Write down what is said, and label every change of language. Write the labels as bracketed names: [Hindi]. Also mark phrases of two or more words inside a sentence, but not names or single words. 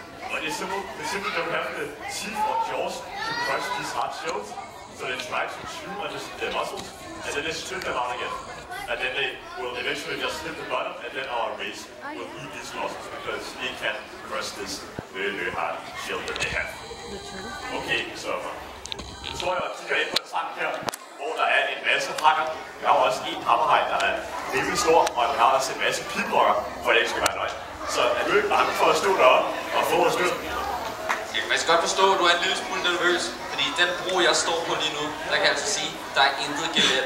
[English] But they simply don't have the teeth or jaws to crush these hard shells. So they try to chew on the mussels, and then they spit them out again. And then they will eventually just hit the bottom, and then our race will eat these mussels because they can crush this very, very hard shell that they have. Okay, so [Danish] nu står jeg og kigger ind på en tank her, hvor der er en masse hakker. Vi har også en hammerhaj, der er rimelig stor, og vi har også en masse pilbrokker, for det ikke skal være løgn. Så er du ikke bange for at stå deroppe og få vores stød? Man skal godt forstå, at du er en lille smule nervøs, fordi den bro, jeg står på lige nu, der kan jeg altså sige, at der er intet geletter.